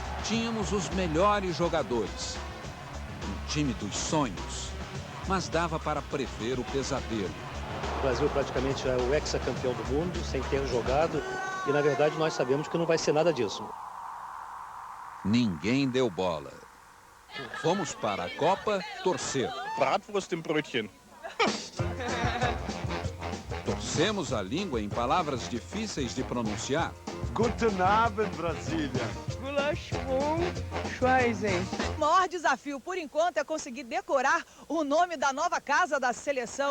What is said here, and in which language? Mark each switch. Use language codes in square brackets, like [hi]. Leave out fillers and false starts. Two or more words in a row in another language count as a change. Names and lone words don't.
[pt] Tínhamos os melhores jogadores, um time dos sonhos, mas dava para prever o pesadelo. O Brasil praticamente é o hexacampeão do mundo, sem ter jogado, e na verdade nós sabemos que não vai ser nada disso. Ninguém deu bola. Fomos para a Copa torcer. [de] Bratwurst im Brötchen. [pt] Torcemos a língua em palavras difíceis de pronunciar. [de] Guten Abend, Brasília. [pt] Gulasch com Schweizen. O maior desafio, por enquanto, é conseguir decorar o nome da nova casa da seleção.